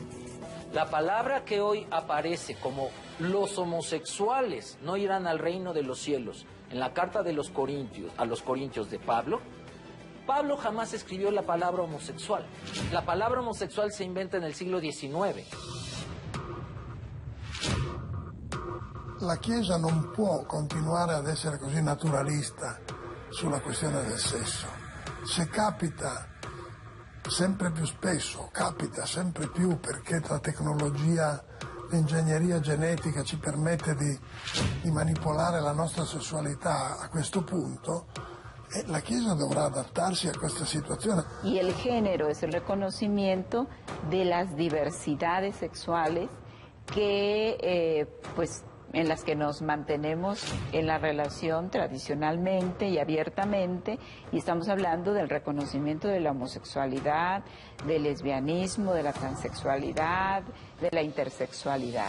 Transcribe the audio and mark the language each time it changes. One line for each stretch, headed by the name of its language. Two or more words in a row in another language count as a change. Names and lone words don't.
Spanish: La palabra que hoy aparece como los homosexuales no irán al reino de los cielos, en la carta de los Corintios, a los Corintios de Pablo jamás escribió la palabra homosexual. La palabra homosexual se inventa en el siglo XIX.
Italian: La Chiesa non può continuare ad essere così naturalista sulla questione del sesso. Se capita sempre più spesso, capita sempre più perché la tecnologia, l'ingegneria genetica ci permette di manipolare la nostra sessualità a questo punto, la Chiesa dovrà adaptarsi a questa situazione.
Spanish: Y el género es el reconocimiento de las diversidades sexuales que, pues, en las que nos mantenemos en la relación tradicionalmente y abiertamente, y estamos hablando del reconocimiento de la homosexualidad, del lesbianismo, de la transexualidad, de la intersexualidad.